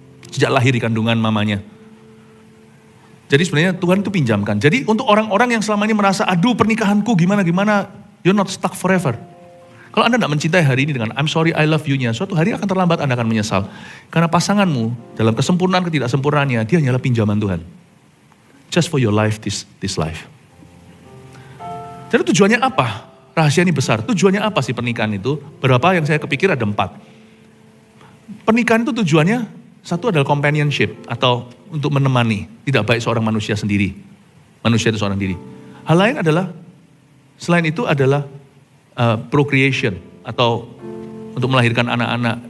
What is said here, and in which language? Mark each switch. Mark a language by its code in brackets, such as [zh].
[id] Sejak lahir di kandungan mamanya. Jadi sebenarnya Tuhan itu pinjamkan. Jadi untuk orang-orang yang selama ini merasa, aduh pernikahanku gimana-gimana, [en] you're not stuck forever. [id] Kalau Anda tidak mencintai hari ini dengan [en] I'm sorry I love you- [id] nya, suatu hari akan terlambat Anda akan menyesal. Karena pasanganmu dalam kesempurnaan ketidaksempurnaannya, dia hanyalah pinjaman Tuhan. [en] Just for your life, this life. [id] Jadi tujuannya apa? Rahasia ini besar. Tujuannya apa sih pernikahan itu? Berapa yang saya kepikir ada 4. Pernikahan itu tujuannya, satu adalah companionship atau untuk menemani. Tidak baik seorang manusia sendiri. Manusia itu seorang diri. Hal lain adalah, selain itu adalah procreation atau untuk melahirkan anak-anak.